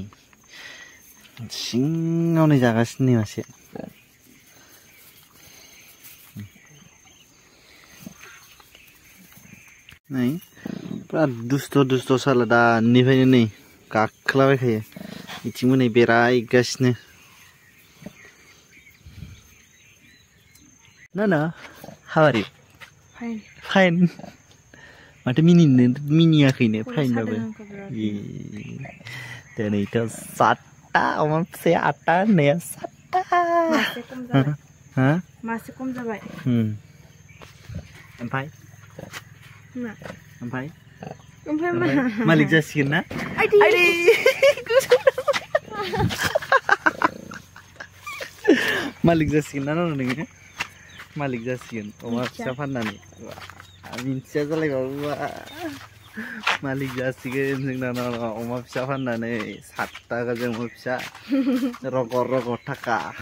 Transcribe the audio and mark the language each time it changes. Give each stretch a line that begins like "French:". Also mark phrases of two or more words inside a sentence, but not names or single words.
Bodo: सिङाव नै जागासिनो नै मासे नै बिराद दुस्थ' साला दानिफ्रायनो नै गाखोलाबायखायो बिथिंबो नै बेरायगासिनो ना
English: how are you fine
Bodo: माथो मिनियाखैनो फाइनबाबो दिनैथ' 7टा अमा फिसाया 8टा होननाया 7टा मासे खम जाबाय ओमफ्राय मालिक जासिगोन ना मालिक जासिगोन ना नोङो मालिक जासिगोन अमा फिसा फाननानै मिन्थिया जालायबाबो मालिक जासिगोन जोंना अमा फिसा फाननानै 7टा गाजों अमा फिसा रग' थाखा